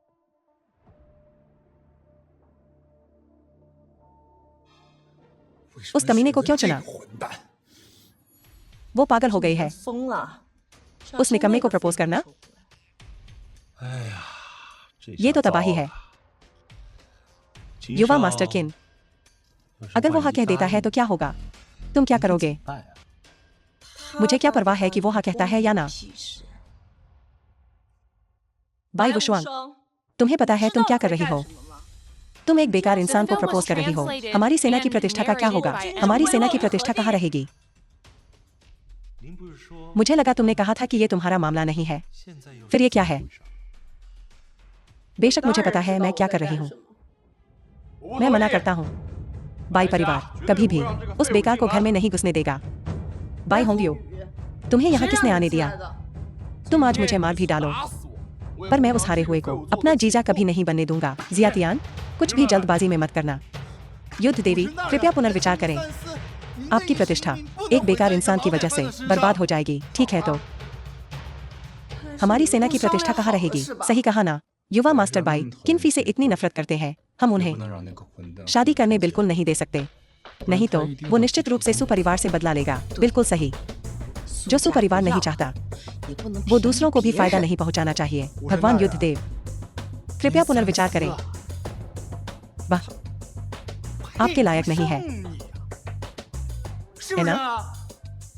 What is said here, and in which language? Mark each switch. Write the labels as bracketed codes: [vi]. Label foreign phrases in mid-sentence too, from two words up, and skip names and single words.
[hi] उस कमीने को क्यों चुना? [zh] 混蛋！ [hi] वो पागल हो गई है। [zh] 疯了。 [hi] उस निकम्मे को प्रपोज करना, [zh] 哎呀，这 [hi] ये तो [zh] 下糟 [hi] तबाही है। [zh] 了。秦 [hi] युवा [zh] 少 [hi] मास्टर किन, [zh] 要是 [hi] अगर वो [zh] 万 [hi] हाँ [zh] 一 [hi] कह देता [zh] 答 [hi] है [zh] 应 [hi] तो क्या होगा? तुम क्या करोगे? [zh] 怎么办呀？ [hi] मुझे क्या परवाह है कि वो हाँ कहता है या ना। बाई वुशुआंग, तुम्हें पता है तुम क्या कर रही हो? तुम एक बेकार इंसान को प्रपोज कर रही हो। हमारी सेना की प्रतिष्ठा का क्या होगा? हमारी सेना की प्रतिष्ठा कहाँ रहेगी? [zh] 您不是说 [hi] मुझे लगा तुमने कहा था कि ये तुम्हारा मामला नहीं है। [zh] 现在又 [hi] फिर ये क्या है? बेशक मुझे पता है मैं क्या कर रही हूँ। मैं मना करता हूँ। बाई परिवार कभी भी उस बेकार को घर में नहीं घुसने देगा। बाई होंगियो, तुम्हें यहाँ किसने आने दिया? तुम आज मुझे मार भी डालो, [zh] 打死我！ [hi] पर मैं उस हारे हुए को अपना जीजा कभी नहीं बनने दूंगा। जियातियान, कुछ भी जल्दबाजी में मत करना। युद्ध देवी, कृपया पुनर्विचार करें। आपकी प्रतिष्ठा एक बेकार इंसान की वजह से बर्बाद हो जाएगी। ठीक है तो हमारी सेना की प्रतिष्ठा कहाँ रहेगी? सही कहा ना? युवा मास्टर बाई किनफी से इतनी नफरत करते हैं, हम [zh] 不 [hi] उन्हें [zh] 能让那个混蛋 [hi] शादी करने बिल्कुल नहीं दे सकते। नहीं तो वो निश्चित रूप से सुपरिवार से बदला लेगा। बिल्कुल सही। जो सुपरिवार नहीं चाहता वो दूसरों को भी फायदा नहीं पहुंचाना चाहिए। भगवान युद्ध देव, कृपया पुनर्विचार करें। वाह, आपके लायक नहीं है, है ना?